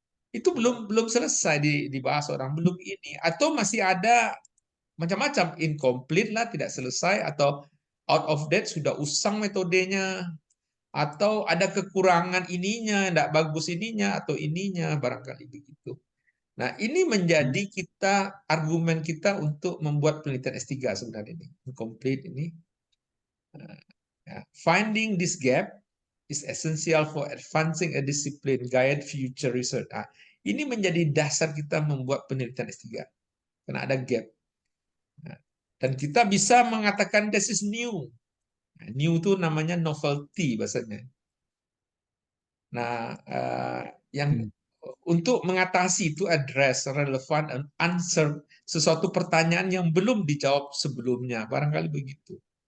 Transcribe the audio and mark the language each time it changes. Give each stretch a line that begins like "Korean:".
Indonesian: Itu belum selesai dibahas orang, belum ini, atau masih ada macam-macam, incomplete lah, tidak selesai, atau out of date, sudah usang metodenya, atau ada kekurangan ininya, tidak bagus ininya atau ininya, barangkali begitu. Nah, ini menjadi argumen kita untuk membuat penelitian S3 sebenarnya ini, incomplete ini.
English: Finding this gap is essential for advancing a discipline, guide future research.
Indonesian: Ini menjadi dasar kita membuat penelitian S3 karena ada gap. Dan kita bisa mengatakan
English: this is new.
Indonesian: New itu namanya novelty bahasanya. Nah, yang untuk mengatasi itu
English: address, relevant, and answer
Indonesian: sesuatu pertanyaan yang belum dijawab sebelumnya, barangkali begitu.